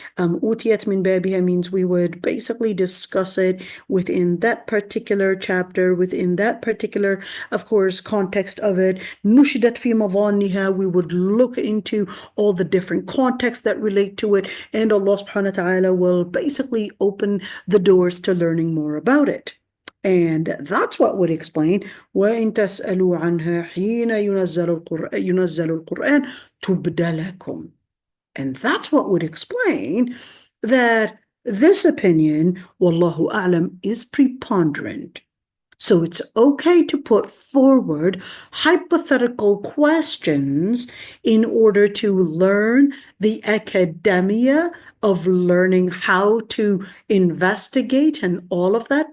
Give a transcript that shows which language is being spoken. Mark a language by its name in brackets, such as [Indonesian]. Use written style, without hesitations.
[English] Utiyat min babiha means we would basically discuss it within that particular chapter, within that particular, of course, context of it. Nushidat fi madhanniha, we would look into all the different contexts that relate to it, and Allah subhanahu wa ta'ala will basically open the doors to learning more about it. And that's what would explain [Arabic] وَإِن تَسْأَلُوا عَنْهَا حِينَ يُنَزَّلُ الْقُرْآنِ تُبْدَ لَكُمْ. [English] And that's what would explain that this opinion, wallahu a'lam, is preponderant. So it's okay to put forward hypothetical questions in order to learn the academia of learning how to investigate and all of that.